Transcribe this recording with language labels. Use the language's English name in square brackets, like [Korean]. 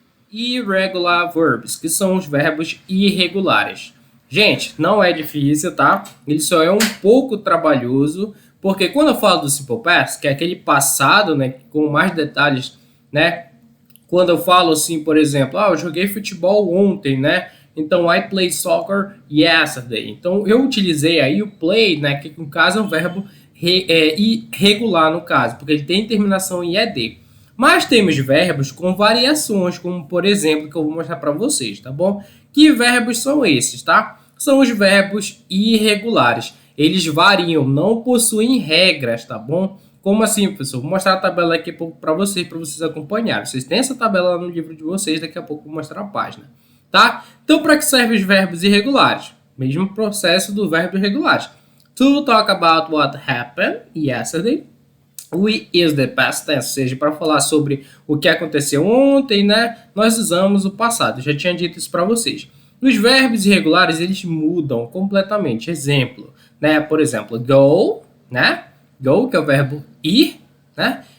[Portuguese] Irregular verbs, que são os verbos irregulares. Gente, não é difícil, tá? Ele só é um pouco trabalhoso, porque quando eu falo do simple past, que é aquele passado, né, com mais detalhes, né? Quando eu falo assim, por exemplo, eu joguei futebol ontem, né? [English] Então, I played soccer yesterday. [Portuguese] Então, eu utilizei aí o play, né? Que no caso é um verbo irregular, no caso, porque ele tem terminação em ED. Mas temos verbos com variações, como por exemplo, que eu vou mostrar para vocês, tá bom? Que verbos são esses, tá? São os verbos irregulares. Eles variam, não possuem regras, tá bom? Como assim, professor? Vou mostrar a tabela aqui para vocês acompanharem. Vocês têm essa tabela lá no livro de vocês, daqui a pouco eu vou mostrar a página. Tá? Então, para que servem os verbos irregulares? Mesmo processo do verbo irregulares. [English] To talk about what happened yesterday. We use the past tense, [Portuguese] ou seja, para falar sobre o que aconteceu ontem, né? Nós usamos o passado. Eu já tinha dito isso para vocês. Os verbos irregulares, eles mudam completamente. Exemplo, né? Por exemplo, go, né? Go, que é o verbo ir, né?